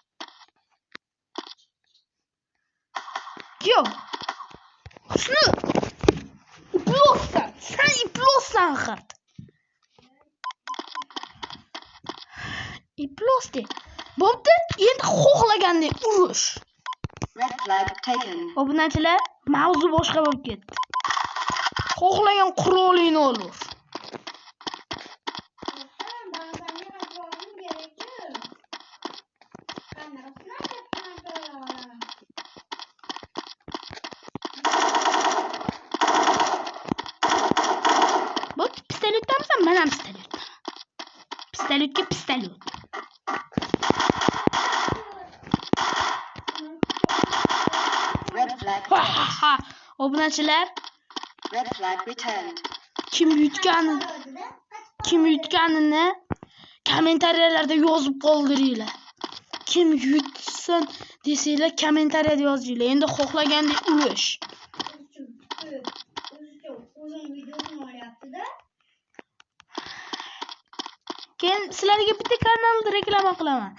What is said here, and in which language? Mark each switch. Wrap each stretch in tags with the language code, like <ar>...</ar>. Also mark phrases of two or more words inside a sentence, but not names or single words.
<uz>Yo'q. Shuni iplossan. Sen iplossan xat. Iplosdi. Bo'pti, endi xohlagandek urush.</uz> <en>Red flag taken.</en> <uz>Obunachilar, mavzu boshqa bo'lib ketdi. Xohlagan qurolingni olur. Bu pistoletdanmisan? Men ham pistoletdan. Pistoletga pistolet.</uz> <en>Red flag.</en> <uz>Ha. Obunachilar,</uz> <en>Red flag returned.</en> <uz>kim yutganini kommentariyalarda yozib qoldiringlar. Kim yutsin desanglar kommentariyada yozinglar. Endi xohlagandek urush. Keyin sizlarga bitta kanalni reklama qilaman.</uz>